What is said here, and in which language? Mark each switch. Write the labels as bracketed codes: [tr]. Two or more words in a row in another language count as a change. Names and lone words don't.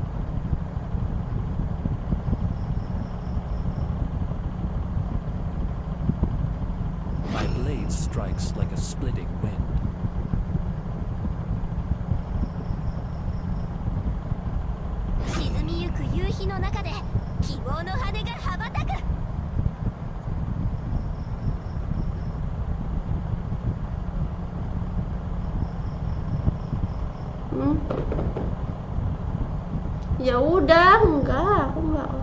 [en] My blade strikes like a splitting wind. [ja] 沈みゆく夕日の中で希望の羽が羽ばたく。 [id] Ya udah, enggak, aku enggak.